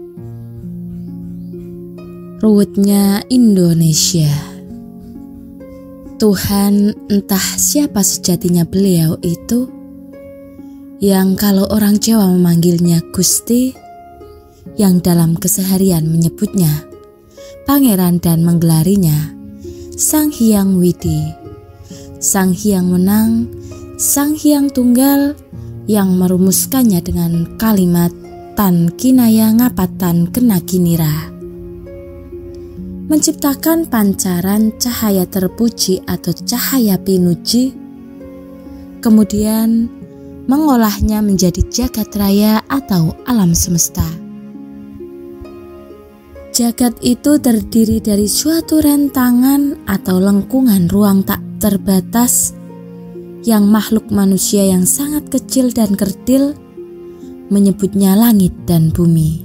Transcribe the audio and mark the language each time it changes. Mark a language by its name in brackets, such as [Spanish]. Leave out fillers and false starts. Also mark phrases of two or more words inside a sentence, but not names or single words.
[Indonesian] Ruwetnya Indonesia. Tuhan entah siapa sejatinya beliau itu, yang kalau orang Jawa memanggilnya Gusti, yang dalam keseharian menyebutnya Pangeran dan menggelarinya Sang Hyang Widi, Sang Hyang Wenang, Sang Hyang Tunggal, yang merumuskannya dengan kalimat [Javanese] tan kinaya ngapatan kena kinira, [Indonesian] menciptakan pancaran cahaya terpuji atau cahaya pinuji, kemudian mengolahnya menjadi jagat raya atau alam semesta. Jagat itu terdiri dari suatu rentangan atau lengkungan ruang tak terbatas yang makhluk manusia yang sangat kecil dan kerdil menyebutnya langit dan bumi.